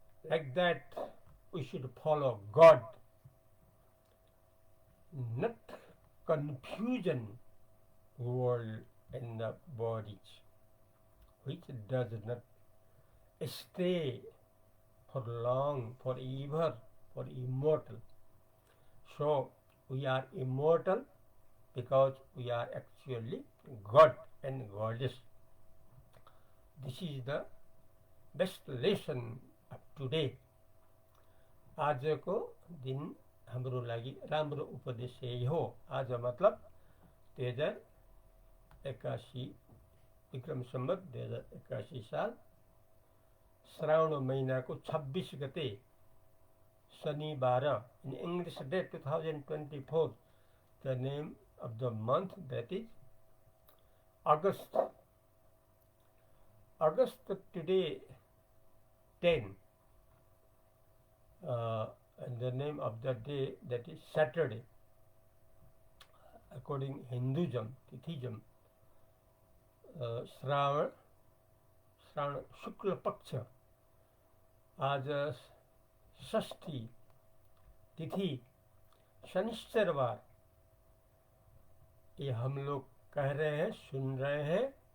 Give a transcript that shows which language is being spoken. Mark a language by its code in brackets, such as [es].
[en] Like that we should follow God, not confusion world and the bodies, which does not stay for long, forever, for immortal. So we are immortal because we are actually God and Goddess. This is the best lesson of today. [ne] आजको दिन हाम्रो लागि राम्रो उपदेश यही हो। आज मतलब 2081 विक्रम सम्वत 2081 साल श्रावण महिनाको 26 गते शनिबार, [en] in English date [ne] 2024 [en] the name of the month, that is August. August today 10, and the name of the day, that is Saturday. According Hinduism, [ne] Tithijam, श्रावण शुक्ल पक्ष, आज षष्ठी तिथि शनिश्चरवार, [hi] ये हम लोग कह रहे हैं, [ne] सुन रहे हैं